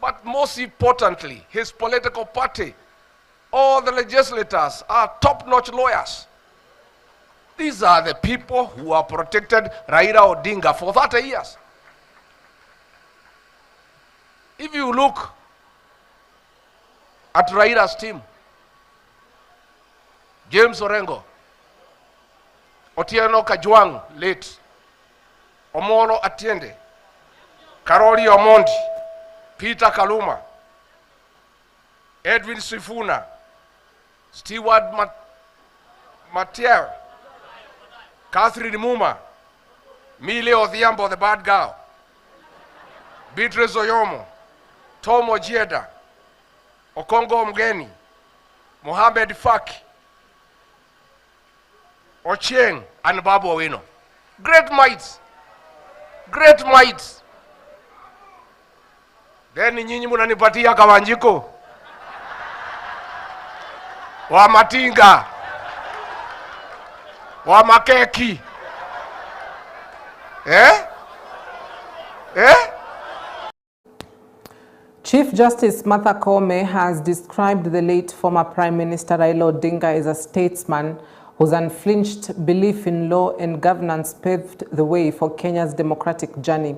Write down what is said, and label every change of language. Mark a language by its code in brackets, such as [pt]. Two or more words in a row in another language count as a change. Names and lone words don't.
[en] But most importantly, his political party, all the legislators are top-notch lawyers. These are the people who have protected Raila Odinga for 30 years. If you look at Raila's team, James Orengo, Otieno Kajwang, late, Omolo Atiende, Karoli Omondi, Peter Kaluma, Edwin Sifuna, Stewart Matier, Catherine Muma, Mile Odhiambo, the bad girl, Beatrice Oyomo, Tom Ojieda, Okongo Mgeni, Mohamed Faki, Ochieng, and Babu Owino. Great minds. Great minds. [sw] Then nyinyi munanipatia Kawanjiko wa Matinga wa Makeki. [en] Chief Justice Martha Koome has described the late former Prime Minister Raila Odinga as a statesman whose unflinched belief in law and governance paved the way for Kenya's democratic journey.